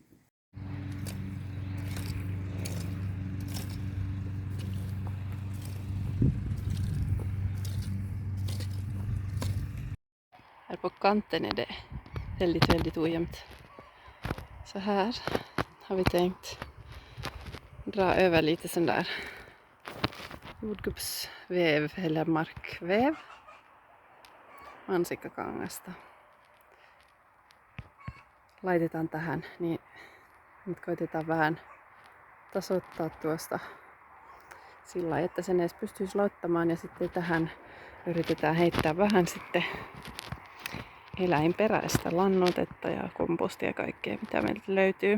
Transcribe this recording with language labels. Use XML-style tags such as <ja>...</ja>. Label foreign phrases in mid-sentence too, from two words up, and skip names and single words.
<sv>Här på kanten är det väldigt ojämnt. Så här har vi tänkt dra över lite sån där jordgubbsväv eller markväv.</sv> <fi>Mansikkakangasta. Laitetaan tähän, niin nyt koitetaan vähän tasoittaa tuosta sillä lailla, että sen edes pystyisi laittamaan ja sitten tähän yritetään heittää vähän sitten eläinperäistä lannoitetta ja kompostia ja kaikkea mitä meiltä löytyy.</fi>